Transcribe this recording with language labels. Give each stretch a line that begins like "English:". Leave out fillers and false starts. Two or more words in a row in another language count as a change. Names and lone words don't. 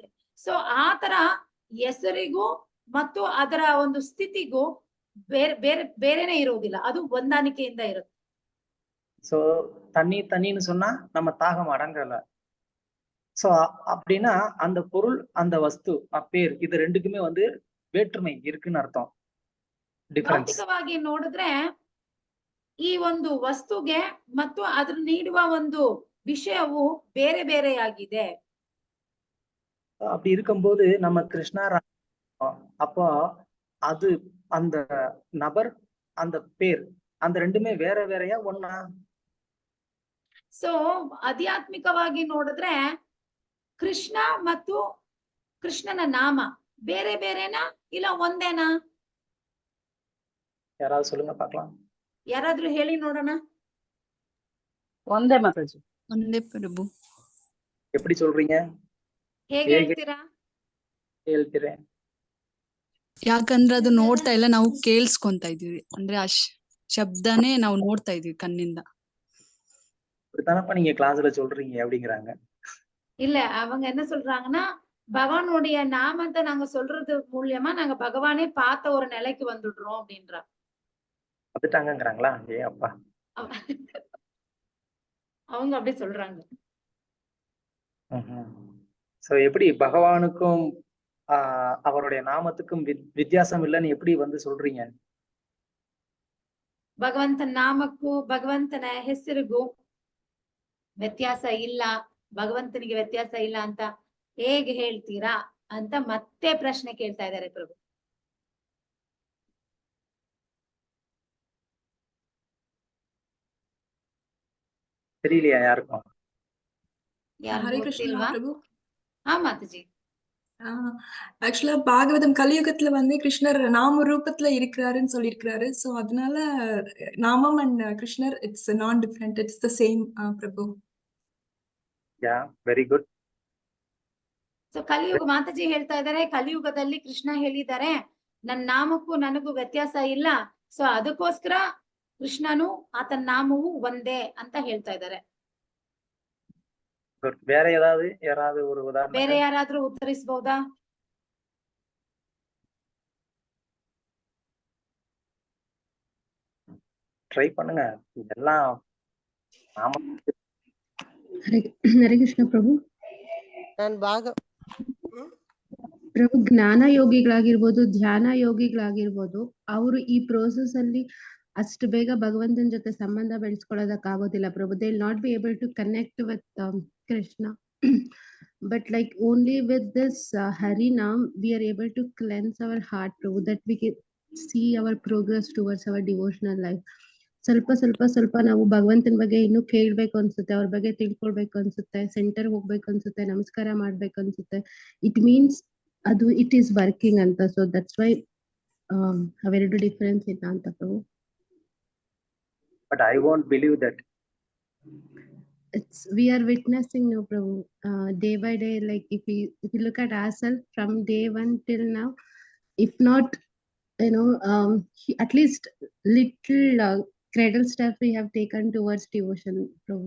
Kannada: ಸೊ ಆತರ ಹೆಸರಿಗೂ ಮತ್ತು ಅದರ ಒಂದು ಸ್ಥಿತಿಗೂ ಬೇರೆನೆ ಇರೋದಿಲ್ಲ, ಅದು ಹೊಂದಾಣಿಕೆಯಿಂದ ಇರುತ್ತೆ.
Tamil: சோ தண்ணின்னு சொன்னா நம்ம தாகம் அடங்கல. சோ அப்படின்னா அந்த பொருள், அந்த வஸ்து, பேர், இது ரெண்டுக்குமே வந்து வேற்றுமை இருக்குன்னு ಅರ್ಥ.
Kannada: ಭೌತಿಕವಾಗಿ ನೋಡಿದ್ರೆ ಈ ಒಂದು ವಸ್ತುಗೆ ಮತ್ತು ಅದ್ರ ನೀಡುವ ಒಂದು ವಿಷಯವು ಬೇರೆ ಬೇರೆಯಾಗಿದೆ.
Tamil: அப்படி இருக்கும்போது நம்ம கிருஷ்ணா, அப்போ அது அந்த நபர், அந்த பேர், அந்த ரெண்டுமே வேற வேறையா ஒண்ணா?
Kannada: ಸೊ ಆಧ್ಯಾತ್ಮಿಕವಾಗಿ ನೋಡಿದ್ರೆ ಕೃಷ್ಣ ಮತ್ತು ಕೃಷ್ಣನ ನಾಮ ಬೇರೆ ಬೇರೆನಾ ಇಲ್ಲ ಒಂದೇನಾ?
Tamil: யாராவது சொல்லுங்க பார்க்கலாம்.
Kannada: ಯಾರಾದ್ರೂ ಹೇಳಿ ನೋಡೋಣ. ಒಂದೇ ಮಾತಾಜಿ, ಒಂದೇ ಪ್ರಭು.
Tamil: எப்படி சொல்றீங்க?
Kannada: ಹೇಗೆ ಹೇಳ್ತೀರಾ? ಹೇಳ್ತೀರಾ? ಯಾಕಂದ್ರೆ ಅದು ನೋಡ್ತಾ ಇಲ್ಲ, ನಾವು ಕೇಳಿಸ್ಕೊಂತ ಇದೀವಿ. ಅಂದ್ರೆ ಆ ಶಬ್ದನೇ ನಾವು ನೋಡ್ತಾ ಇದೀವಿ ಕಣ್ಣಿಂದ.
Tamil: இப்படித்தானப்பா நீங்க கிளாஸ்ல சொல்றீங்க அப்படிங்கிறாங்க. இல்ல அவங்க என்ன சொல்றாங்கன்னா, பகவானுடைய நாமத்தை நாங்க சொல்றது மூலியமா நாங்க பகவானே பார்த்த ஒரு நிலைக்கு வந்துடுறோம் அப்படின்றாங்க. வந்துட்டாங்கங்கிறாங்களா? ஏ அப்பா. அவங்க அப்படி சொல்றாங்க. சோ எப்படி பகவானுக்கும் அவருடைய நாமத்துக்கும் வித்தியாசம் இல்லைன்னு எப்படி வந்து சொல்றீங்க?
Kannada: ಭಗವಂತನ ನಾಮಕ್ಕೂ ಭಗವಂತನ ಹೆಸರಿಗೂ ವ್ಯತ್ಯಾಸ ಇಲ್ಲ, ಭಗವಂತನಿಗೆ ವ್ಯತ್ಯಾಸ ಇಲ್ಲ ಅಂತ ಹೇಗೆ ಹೇಳ್ತೀರಾ ಅಂತ ಮತ್ತೆ ಪ್ರಶ್ನೆ ಕೇಳ್ತಾ ಇದ್ದಾರೆ ಪ್ರಭು.
Tamil: தெரியலையா யாருக்கும்? ஹரே கிருஷ்ணா பிரபு. மாதாஜி. ஆக்சுவலா பாகவதம் கலியுகத்துல வந்து கிருஷ்ணர் நாம ரூபத்துல இருக்கிறாருன்னு சொல்லியிருக்கிறாரு.
English: சோ
Tamil: அதனால நாமம்
English: and Krishna it's not different, it's the same Prabhu. ya very good.
Kannada: ಸೊ ಕಲಿಯುಗ ಮಾತಾಜಿ ಹೇಳ್ತಾ ಇದಾರೆ, ಕಲಿಯುಗದಲ್ಲಿ ಕೃಷ್ಣ ಹೇಳಿದ್ದಾರೆ ನನ್ನ ನಾಮಕ್ಕೂ ನನಗೂ ವ್ಯತ್ಯಾಸ ಇಲ್ಲ, ಸೊ ಅದಕ್ಕೋಸ್ಕರ ಕೃಷ್ಣನು ಆತನ ನಾಮವು ಒಂದೇ ಅಂತ ಹೇಳ್ತಾ ಇದ್ದಾರೆ.
Tamil: வேற யாராவது ஒரு உதாரணம்
Kannada: ಬೇರೆ ಯಾರಾದ್ರೂ ಉತ್ತರಿಸಬಹುದಾ?
Tamil: ட்ரை பண்ணுங்க. இதெல்லாம்
Kannada: ಹರೇ ಕೃಷ್ಣ ಪ್ರಭು. ಪ್ರಭು ಜ್ಞಾನ ಯೋಗಿಗಳಾಗಿರ್ಬೋದು, ಧ್ಯಾನ ಯೋಗಿಗಳಾಗಿರ್ಬೋದು, ಅವರು ಈ ಪ್ರೋಸೆಸ್ ಅಲ್ಲಿ ಅಷ್ಟು ಬೇಗ ಭಗವಂತನ ಜೊತೆ ಸಂಬಂಧ ಬೆಳೆಸ್ಕೊಳ್ಳೋದಕ್ಕಾಗೋದಿಲ್ಲ ಪ್ರಭು.
English: They will not be able to connect with Krishna. But like only with this Hari Naam, we are able to cleanse our heart, Prabhu, that we can see our progress towards our devotional life.
Kannada: ಸ್ವಲ್ಪ ನಾವು ಭಗವಂತನ ಬಗ್ಗೆ ಇನ್ನು ಕೇಳ್ಬೇಕು ಅನ್ಸುತ್ತೆ, ಅವ್ರ ಬಗ್ಗೆ ತಿಳ್ಕೊಳ್ಬೇಕು ಅನ್ಸುತ್ತೆ, ಸೆಂಟರ್ ಹೋಗ್ಬೇಕು ಅನ್ಸುತ್ತೆ, ನಮಸ್ಕಾರ ಮಾಡ್ಬೇಕು ಅನ್ಸುತ್ತೆ.
English: it means ಅದು it is working ಅಂತ. so that's why
Kannada: ಅವೆರಡು ಡಿಫರೆನ್ಸ್ ಇಲ್ಲ ಅಂತ ಪ್ರಭು.
English: But I won't believe that. We are witnessing now, Prabhu, day by day. Like if you look at ourselves from day one till now, if not, at least little cradle step we have taken towards devotion, Prabhu.